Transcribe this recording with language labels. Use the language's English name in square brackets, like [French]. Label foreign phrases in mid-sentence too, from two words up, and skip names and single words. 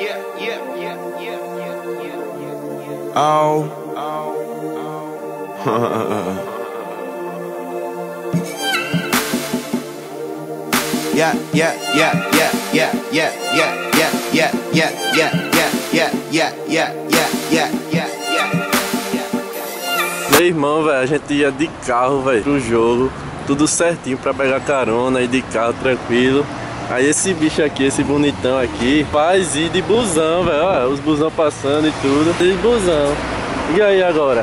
[Portuguese] Oh. Yeah, yeah, yeah, yeah, yeah, yeah, yeah, yeah, yeah, yeah, yeah, yeah, yeah, yeah, yeah, yeah. Meu irmão, velho, a gente ia de carro, velho, pro jogo, tudo certinho pra pegar carona, ir de carro tranquilo. Aí esse bicho aqui, esse bonitão aqui, faz ir de busão, velho, olha, os busão passando e tudo, de busão. E aí agora?